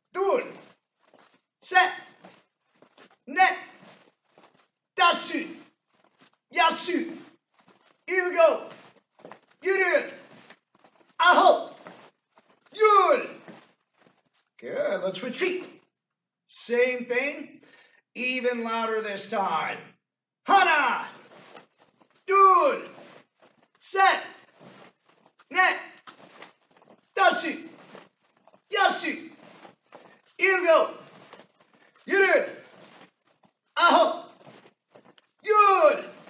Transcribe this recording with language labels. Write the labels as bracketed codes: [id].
[ko] 둘, 셋, 넷, 다섯, 여섯, 일곱, 여덟, 아홉, 열. [en] Good. Let's switch feet. Same thing, even louder this time. [ko] 하나, 둘, 셋, 넷, 다섯, 여섯, 일곱, 여덟, 아홉, 열.